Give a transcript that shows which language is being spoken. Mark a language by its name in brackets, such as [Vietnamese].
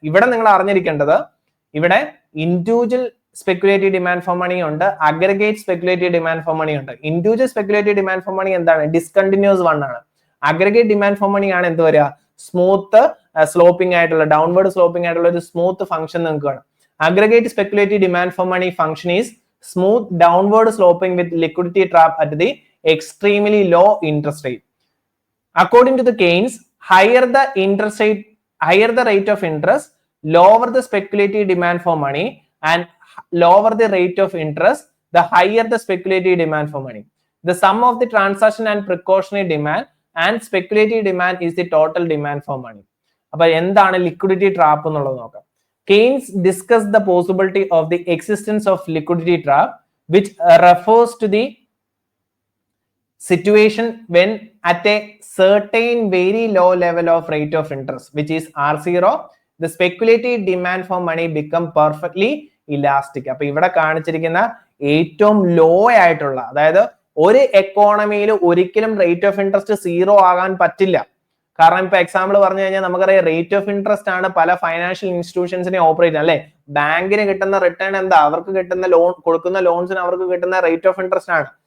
[Malayalam] ഇവിടെ നിങ്ങൾ അറിഞ്ഞിരിക്കേണ്ടത് ഇവിടെ individual speculative demand for money ഉണ്ട്, aggregate speculative demand for money ഉണ്ട്. Individual speculative demand for money എന്താണ് ഡിസ്കണ്ടിന്യൂസ് വൺ ആണ്. അഗ്രഗേറ്റ് ഡിമാൻഡ് ഫോർ മണി ആണ് എന്ത് വരിക സ്മൂത്ത് സ്ലോപ്പിംഗ് ആയിട്ടുള്ള ഡൗൺവേർഡ് സ്ലോപ്പിംഗ് ആയിട്ടുള്ള ഒരു സ്മൂത്ത് ഫംഗ്ഷൻ നിങ്ങൾക്ക് കാണാം. [English] Aggregate speculative demand for money function is smooth downward sloping with liquidity trap at the extremely low interest rate. According to the Keynes, higher the rate of interest, lower the speculative demand for money, and lower the rate of interest, the higher the speculative demand for money. The sum of the transaction and precautionary demand and speculative demand is the total demand for money. [Malayalam] അപ്പോൾ എന്താണ് liquidity trap എന്നുള്ളത് നോക്കാം. [English] Keynes discussed the possibility of the existence of liquidity trap, which refers to the situation when at a certain very low level of rate of interest, which is R0, the speculative demand for money become perfectly elastic. [Malayalam] അപ്പൊ ഇവിടെ കാണിച്ചിരിക്കുന്ന ഏറ്റവും law ആയിട്ടുള്ള, അതായത് ഒരു എക്കോണമിയിൽ ഒരിക്കലും rate of interest 0 ആകാൻ പറ്റില്ല. കാരണം ഇപ്പൊ എക്സാമ്പിൾ പറഞ്ഞു കഴിഞ്ഞാൽ നമുക്കറിയാം റേറ്റ് ഓഫ് ഇൻട്രസ്റ്റ് ആണ് പല ഫൈനാൻഷ്യൽ ഇൻസ്റ്റിറ്റ്യൂഷൻസിനെ ഓപ്പറേറ്റ് അല്ലെ. ബാങ്കിന് കിട്ടുന്ന റിട്ടേൺ എന്താ, അവർക്ക് കിട്ടുന്ന ലോൺ കൊടുക്കുന്ന ലോൺസിന് അവർക്ക് കിട്ടുന്ന റേറ്റ് ഓഫ് ഇൻട്രസ്റ്റ് ആണ്.